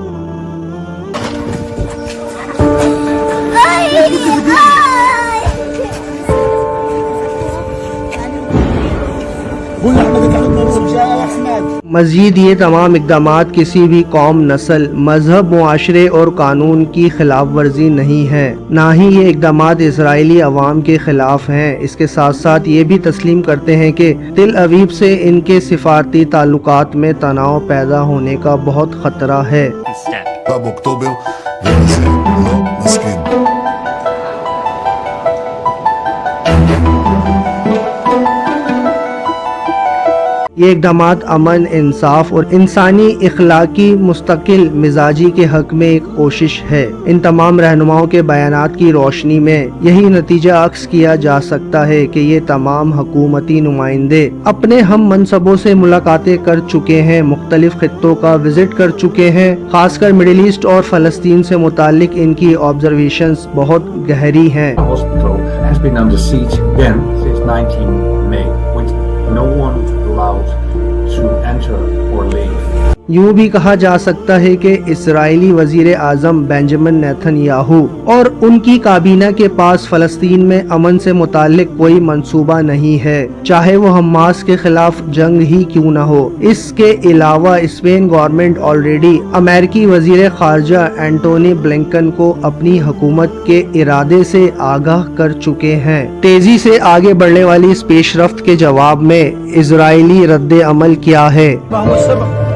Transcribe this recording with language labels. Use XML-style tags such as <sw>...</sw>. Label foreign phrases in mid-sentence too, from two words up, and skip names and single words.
<ur>مزید یہ تمام اقدامات کسی بھی قوم، نسل، مذہب، معاشرے اور قانون کی خلاف ورزی نہیں ہے، نہ ہی یہ اقدامات اسرائیلی عوام کے خلاف ہیں۔ اس کے ساتھ ساتھ یہ بھی تسلیم کرتے ہیں کہ تل ابیب سے ان کے سفارتی تعلقات میں تناؤ پیدا ہونے کا بہت خطرہ ہے۔</ur> <he>באוקטובר ולזה לא נסכים.</he> <ur>یہ اقدامات امن، انصاف اور انسانی اخلاقی مستقل مزاجی کے حق میں ایک کوشش ہے۔ ان تمام رہنماؤں کے بیانات کی روشنی میں یہی نتیجہ اخذ کیا جا سکتا ہے کہ یہ تمام حکومتی نمائندے اپنے ہم منصبوں سے ملاقاتیں کر چکے ہیں، مختلف خطوں کا وزٹ کر چکے ہیں، خاص کر مڈل ایسٹ اور فلسطین سے متعلق ان کی آبزرویشنز بہت گہری ہیں۔</ur> <en>Hospital has been under siege again since 19 May, with no one allowed to enter or leave.</en> <ur>یوں بھی کہا جا سکتا ہے کہ اسرائیلی وزیر اعظم بینجامن نیتن یاہو اور ان کی کابینہ کے پاس فلسطین میں امن سے متعلق کوئی منصوبہ نہیں ہے، چاہے وہ حماس کے خلاف جنگ ہی کیوں نہ ہو۔ اس کے علاوہ اسپین</ur> <en>government already</en> <ur>امریکی وزیر خارجہ اینٹونی بلنکن کو اپنی حکومت کے ارادے سے آگاہ کر چکے ہیں۔ تیزی سے آگے بڑھنے والی اس پیش رفت کے جواب میں اسرائیلی رد عمل کیا ہے؟</ur> <ar>ما هو السبب؟</ar>